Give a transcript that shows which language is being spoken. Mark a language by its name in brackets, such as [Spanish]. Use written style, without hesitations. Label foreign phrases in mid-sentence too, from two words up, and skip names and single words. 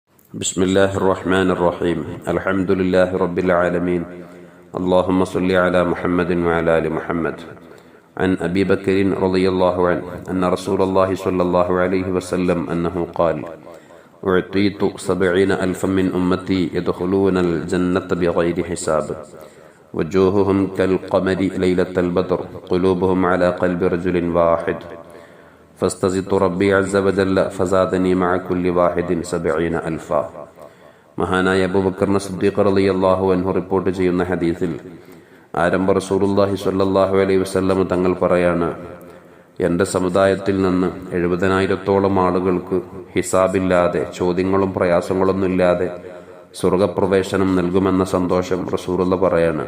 [Arabic] بسم الله الرحمن الرحيم الحمد لله رب العالمين اللهم صل على محمد وعلى آل محمد عن أبي بكر رضي الله عنه أن رسول الله صلى الله عليه وسلم أنه قال أعطيت 70,000 من أمتي يدخلون الجنة بغير حساب وجوههم كالقمر ليلة البدر قلوبهم على قلب رجل واحد فاستزدت ربي عز وجل فزادني مع كل واحد 70,000. [Malayalam] മഹാനായ അബൂബക്കർ സിദ്ദീഖ് [Arabic] رضي الله عنه [Malayalam] റിപ്പോർട്ട് ചെയ്യുന്ന ഹദീസിൽ ആരംഭ [Arabic] رسول الله صلى الله عليه وسلم [Malayalam] തങ്ങൾ പറയാണ്, എൻ്റെ സമുദായത്തിൽ നിന്ന് 70,000-ഓളം ആളുകൾക്ക് ഹിസാബില്ലാതെ, ചോദ്യങ്ങളും പ്രയാസങ്ങളൊന്നും ഇല്ലാതെ സ്വർഗപ്രവേശനം നൽകുമെന്ന സന്തോഷം റസൂലുള്ള പറയാണ്.